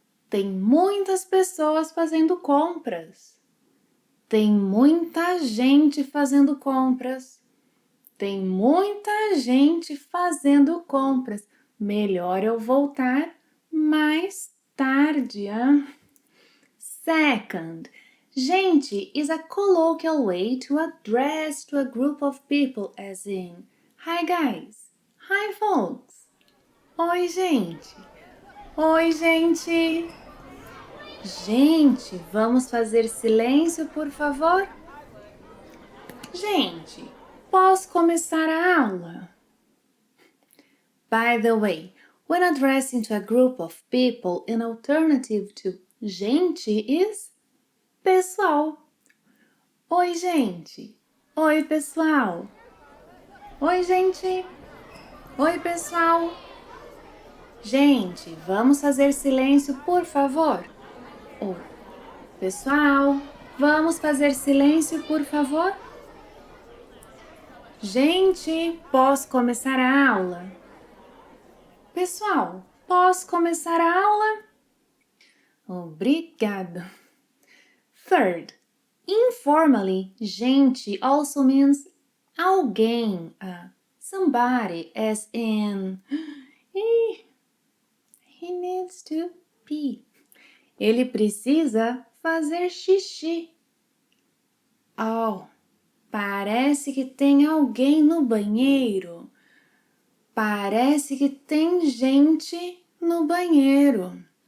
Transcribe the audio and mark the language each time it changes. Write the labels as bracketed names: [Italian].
[Portuguese] Tem muitas pessoas fazendo compras. Tem muita gente fazendo compras. Tem muita gente fazendo compras. Melhor eu voltar mais tarde, hein? [English] Second, gente is a colloquial way to address to a group of people, as in, hi guys, hi folks. [Portuguese] Oi, gente. Oi, gente. Gente, vamos fazer silêncio, por favor? Gente, posso começar a aula? [English] By the way, when addressing to a group of people, an alternative to gente is pessoal. [Portuguese] Oi, gente. Oi, pessoal. Oi, gente. Oi, pessoal. Gente, vamos fazer silêncio, por favor? Ou, pessoal, vamos fazer silêncio, por favor? Gente, posso começar a aula? Pessoal, posso começar a aula? Obrigada. [English] Third, informally, gente also means alguém, somebody, as in, he needs to pee. [Portuguese] Ele precisa fazer xixi. Oh, parece que tem alguém no banheiro. Parece que tem gente no banheiro.